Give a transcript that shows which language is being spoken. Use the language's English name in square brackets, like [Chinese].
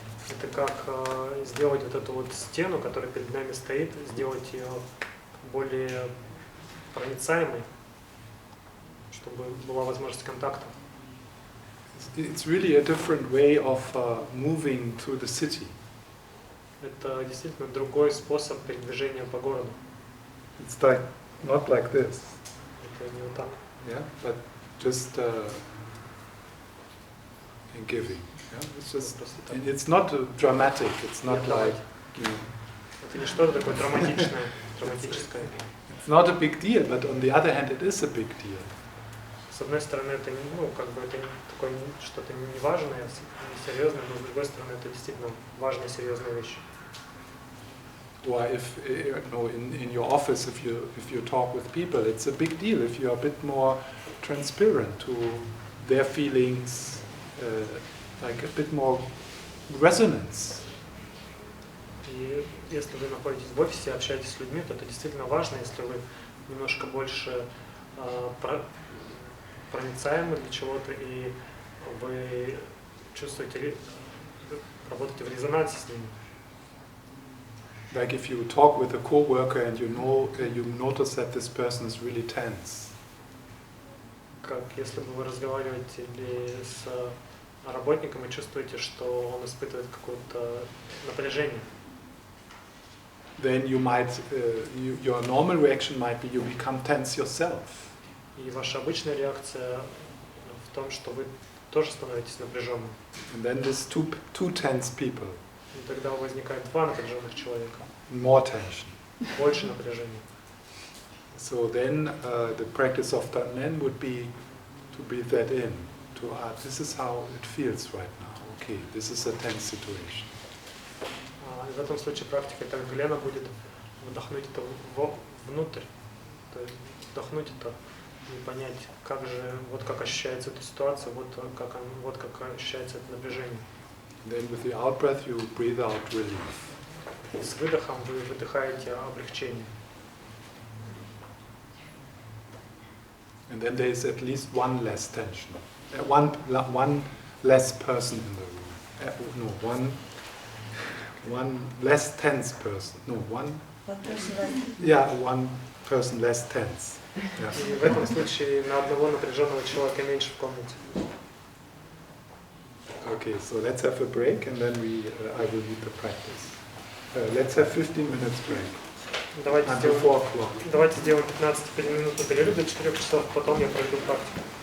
[Russian] Это как сделать вот эту вот стену, которая перед нами стоит, сделать ее более проницаемой, чтобы была возможность контакта. [English] It's really a different way of moving through the city. [Russian] Это действительно другой способ передвижения по городу. [English] It's like not like this. [Russian] Это не вот так. [English] Yeah, but just in giving. Yeah, it's just. It's not dramatic. It's not like. You know, [Russian] это не что-то такое драматичное, драматическое. [English] It's not a big deal, but on the other hand, it is a big deal. [Russian] С одной стороны, это это такое что-то неважное, несерьезное, но с другой стороны, это действительно важная, серьезная вещь. [English] Or if you know, in your office, if you talk with people, it's a big deal if you're a bit more transparent to their feelings, like a bit more resonance. [Russian] И если вы находитесь в офисе и общаетесь с людьми, то это действительно важно, если вы немножко больше проницаемы для чего-то, и вы чувствуете, работаете в резонансе с ними. [English] Like if you talk with a coworker and you notice that this person is really tense. [Russian] Как если бы вы разговариваете с работником и чувствуете, что он испытывает какое-то напряжение. [English] Then you might, your normal reaction might be you become tense yourself. [Russian] И ваша обычная реакция в том, что вы тоже становитесь напряженным. [English] And then there's two tense people. [Russian] И тогда возникает два напряженных человека. [English] More tension. [Russian] Больше напряжения. [English] So then the practice of Tannen would be to breathe that in. To this is how it feels right now. Okay, this is a tense situation. [Russian] И в этом случае практика Танглена будет вдохнуть это внутрь, то есть вдохнуть это и понять, как же, вот как ощущается эта ситуация, вот как ощущается это напряжение. [English] Then with the out breath you breathe out relief. [Russian] И с выдохом вы выдыхаете облегчение. [English] And then there is at least one less tension, one less person in the room. One less tense person. No, one. Yeah, one person less tense. Yeah. [Russian] И в этом случае на одного напряженного человека меньше в комнате. [English] Okay, so let's have a break and then I will lead the practice. Let's have 15 minutes break. [Russian] Давайте [English] until [Russian] сделаем, [English] 4 o'clock. [Russian] давайте сделаем 15-минутный перерыв до 4 часов, потом я пройду практику.